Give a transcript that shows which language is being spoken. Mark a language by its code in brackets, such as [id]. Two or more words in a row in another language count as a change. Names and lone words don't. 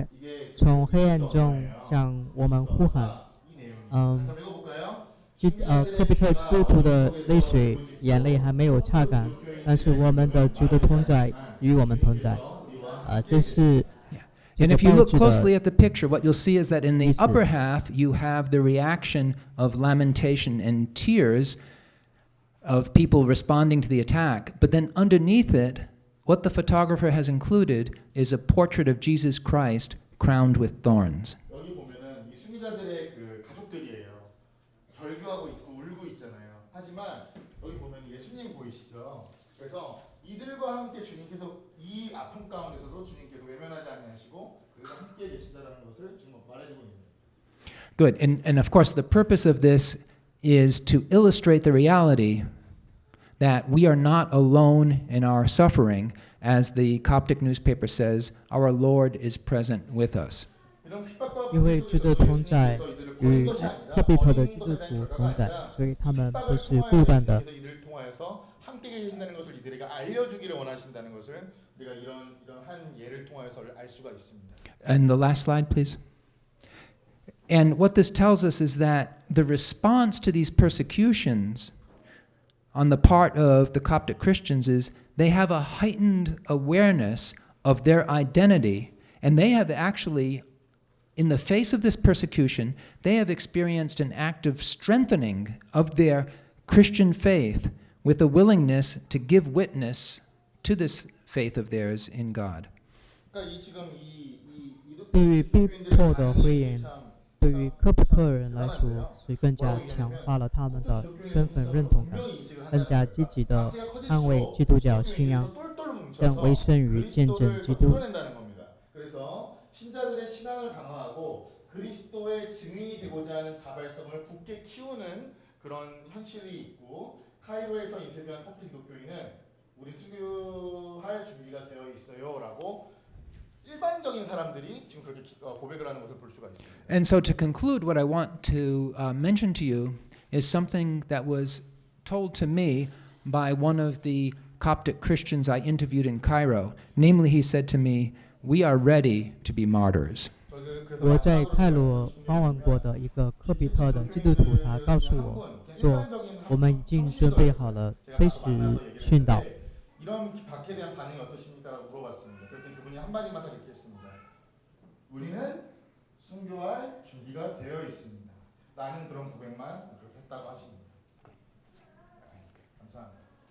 [ko] 이게 [zh] 从黑暗中向我们呼喊。 [ko] 이 내용. 嗯， 자, 읽어볼까요? [zh] 科比特基督徒的泪水、眼泪还没有擦干，但是我们的主的同在与我们同在。这是这 [en] And [zh] 个 [en] if you [zh] 报 [en] look [zh] 纸 [en] closely [zh] 的 [en] at the picture, what you'll see is that in the [zh] 意思。 [en] upper half, you have the reaction of lamentation and tears of people responding to the attack. But then underneath it, what the photographer has included is a portrait of Jesus Christ crowned with thorns. [ko] 여기 보면은 이 수비자들의 그 가족들이에요. 절규하고 있고 울고 있잖아요. 하지만 여기 보면 예수님 보이시죠? 그래서 이들과 함께 주님께서 이 아픔 가운데서도 주님께서 외면하지 아니하시고 그들과 함께 계신다라는 것을 지금 말해주고 있는. [en] Good. And of course, the purpose of this is to illustrate the reality that we are not alone in our suffering. As the Coptic newspaper says, our Lord is present with us. [zh] 因为基督同在与科比特的基督徒同在，所以他们不是孤单的。 [ko] 이들을 통하여서 함께 계신다는 것을 이들에게 알려주기를 원하신다는 것을 우리가 이런 한 예를 통하여서 알 수가 있습니다. [en] And the last slide, please. And what this tells us is that the response to these persecutions on the part of the Coptic Christians is they have a heightened awareness of their identity, and they have actually, in the face of this persecution, they have experienced an active strengthening of their Christian faith with a willingness to give witness to this faith of theirs in God. [zh] 对于逼迫的回应，对于科普特人来说，是更加强化了他们的身份认同感，更加积极地捍卫基督教信仰，更委身于见证基督。 [ko] 그래서 신자들의 신앙을 강화하고 그리스도의 증인이 되고자 하는 자발성을 굳게 키우는 그런 현실이 있고 카이로에서 인터뷰한 코프트 기독교인은 우리 수교할 준비가 되어 있어요라고 일반적인 사람들이 지금 그렇게 고백을 하는 것을 볼 수가 있습니다. [en] And so to conclude, what I want to mention to you is something that was told to me by one of the Coptic Christians I interviewed in Cairo. Namely, he said to me, "We are ready to be martyrs." [zh] 我在开罗访问过的一个科比特的基督徒，他告诉我说，我们已经准备好了随时殉道。 [ko] 이런 박해에 대한 반응이 어떠십니까라고 물어봤습니다. 그랬더니 그분이 한마디만 딱 이렇게 했습니다. 우리는 순교할 준비가 되어 있습니다. 라는 그런 고백만 그렇게 했다고 하십니다. 감사합니다.